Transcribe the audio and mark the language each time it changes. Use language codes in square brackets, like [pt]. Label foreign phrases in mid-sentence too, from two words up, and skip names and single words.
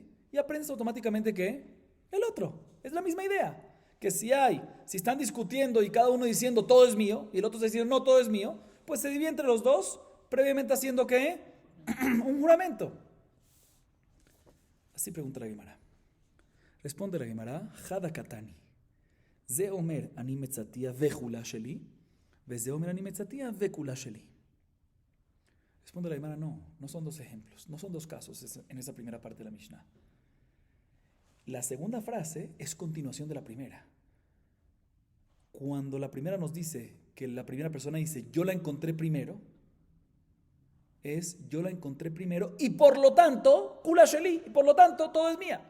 [es] Y aprendes automáticamente que el otro. Es la misma idea. Que si están discutiendo y cada uno diciendo, todo es mío, y el otro está diciendo, no, todo es mío, pues se divide entre los dos, previamente haciendo ¿qué? Un juramento. Así pregunta la Gemara. Responde la Gemara, [arc] חדא קתני. [he] זה אומר אני מצאתיה וכולה שלי, וזה אומר אני מצאתיה וכולה שלי. [es] Responde la Gemara, no son dos ejemplos, no son dos casos en esa primera parte de la Mishnah. La segunda frase es continuación de la primera. Cuando la primera nos dice que la primera persona dice, yo la encontré primero, es yo la encontré primero y por lo tanto, [he] כולה שלי, [es] y por lo tanto todo es mía.